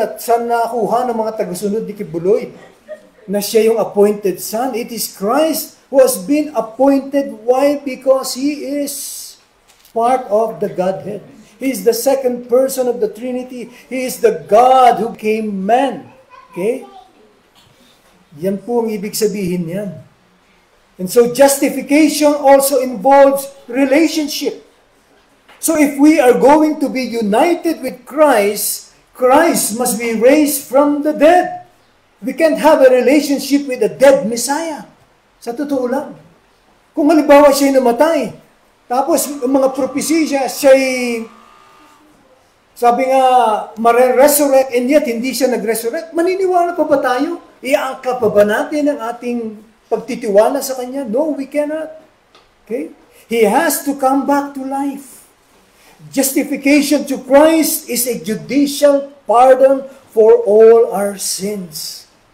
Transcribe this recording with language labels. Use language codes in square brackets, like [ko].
[tl] At saan nakuha ng mga tagusunod ni Kibuloy na siya yung [en] appointed Son? It is Christ who has been appointed. Why? Because He is part of the Godhead. He is the second person of the Trinity. He is the God who became man. Okay? [tl] Yan po ang ibig sabihin yan. [en] And so justification also involves relationship. So if we are going to be united with Christ, Christ must be raised from the dead. We can't have a relationship with a dead Messiah. [tl] Sa totoo lang. Kung halimbawa siya'y namatay, tapos ang mga propesya siya'y, sabi nga, mare-resurrect, [en] and yet [tl] hindi siya nag-resurrect, maniniwala pa ba tayo? Iangka pa ba natin ang ating pagtitiwala sa Kanya? [en] No, we cannot. Okay? He has to come back to life. Justification to Christ is a judicial pardon for all our sins.